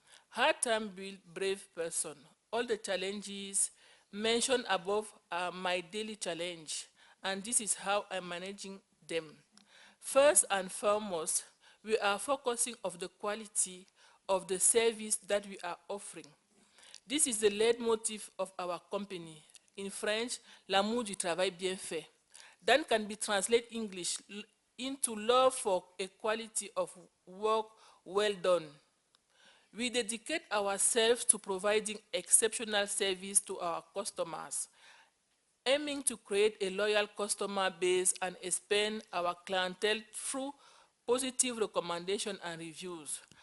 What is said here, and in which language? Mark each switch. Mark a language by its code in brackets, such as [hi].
[en] Hard time build brave person. All the challenges mentioned above are my daily challenge, and this is how I'm managing them. First and foremost, we are focusing on the quality of the service that we are offering. This is the leitmotif of our company. In French, [fr] l'amour du travail bien fait. [en] That can be translated English into love for a quality of work well done. We dedicate ourselves to providing exceptional service to our customers, aiming to create a loyal customer base and expand our clientele through positive recommendation and reviews.